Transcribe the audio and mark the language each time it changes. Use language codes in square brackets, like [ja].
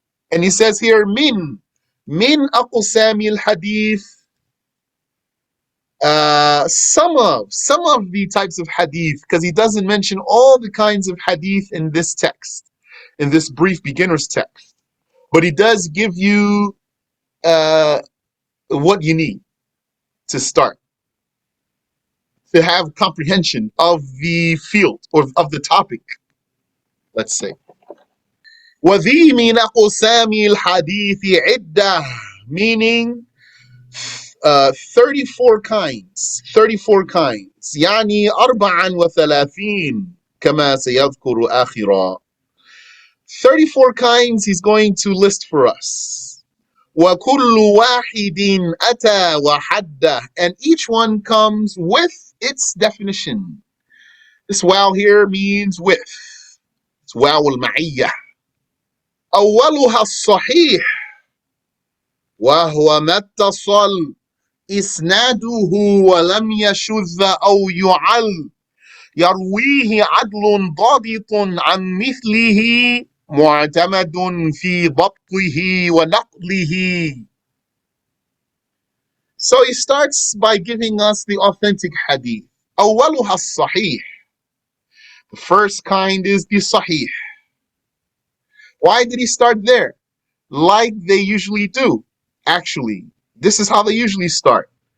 [en] And he says here, [ar] min aqsamil hadith, [en] some of the types of hadith, because he doesn't mention all the kinds of hadith in this text, in this brief beginner's text. But he does give you what you need to start, to have comprehension of the field or of the topic, let's say. [ar] وَذِي مِنْ أَقْسَامِ الْحَدِيثِ عِدَّةٌ, [en] meaning 34 kinds. [ar] يعني 34 كما سيذكر آخرا. [en] 34 kinds he's going to list for us. [ar] وَكُلُّ وَاحِدٍ أَتَى وَحَدَّهُ. [en] And each one comes with its definition. This wow here means with. It's wow al-ma'iyyah. [ar] أولها الصحيح وهو ما اتصل إسناده ولم يشذ أو يعل يرويه عدل ضابط عن مثله معتمد في ضبطه ونقله. [en] So he starts by giving us the authentic hadith. [ar] أولها الصحيح. [en] The first kind is the sahih. Why did he start there? Like they usually do. Actually, this is how they usually start.